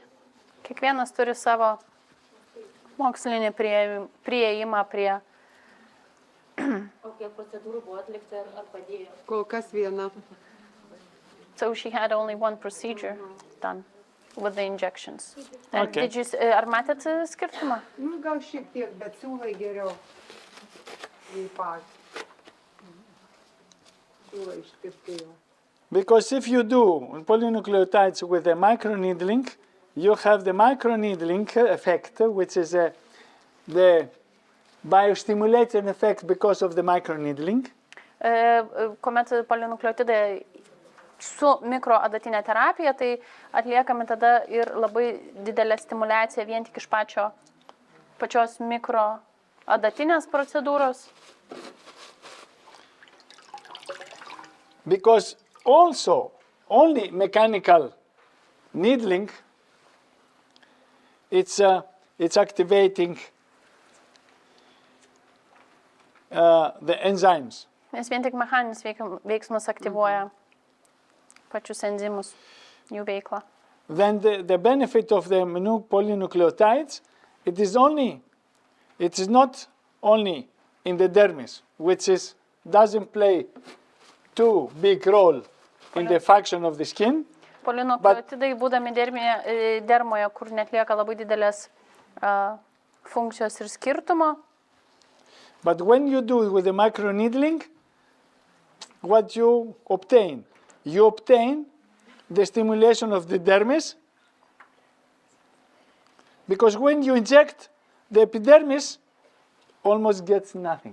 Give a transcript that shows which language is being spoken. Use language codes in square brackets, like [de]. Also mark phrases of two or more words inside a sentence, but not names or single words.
[lt] Kiekvienas turi savo mokslinį prieėjimą prie. O kiek procedūrų buvo atlikta ar padėjo? Kol kas viena. [en] So she had only one procedure done with the injections. And Okay. did you, [lt] ar matėt skirtumą? Nu, gal šiek tiek, bet siūlai geriau. Į patį. Siūlai ištirtėjo. [en] Because if you do polynucleotides with a microneedling, you have the microneedling effect, which is the biostimulating effect because of the microneedling. [lt] Kuomet polinukleotidai su mikroadatinė terapija, tai atliekami tada ir labai didelė stimulacija vien tik iš pačios mikroadatinės procedūros. [en] Because also only mechanical needling, it's activating the enzymes. [lt] Nes vien tik mechaninis veiksmas aktyvuoja pačius enzimus, jų veiklą. [en] Then the benefit of the polynucleotides, it is not only in the dermis, which doesn't play too big role in the function of the skin. [lt] Polinukleotidai, būdami dermoje, kur netlieka labai didelės funkcijos ir skirtumo. [en] But when you do it with the microneedling, what you obtain? You obtain the stimulation of the dermis, because when you inject, the epidermis almost gets nothing.